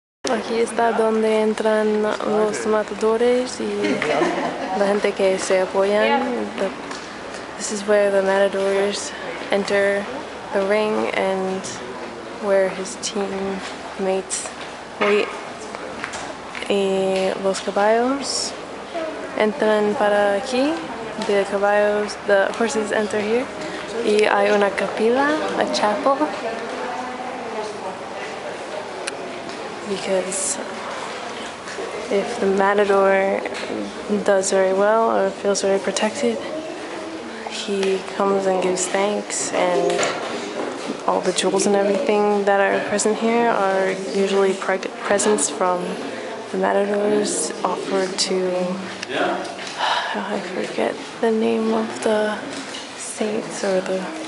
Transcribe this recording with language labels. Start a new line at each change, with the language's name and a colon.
Spanish: Aquí está donde entran los matadores y la gente que se apoyan.
English: This is where the matadors enter the ring and where his teammates wait.
Spanish: Y los caballos entran para aquí.
English: The caballos, the horses enter here.
Spanish: Y hay una capilla,
English: a chapel. Because if the matador does very well or feels very protected, he comes and gives thanks, and all the jewels and everything that are present here are usually presents from the matadors offered to, I forget the name of the saints or the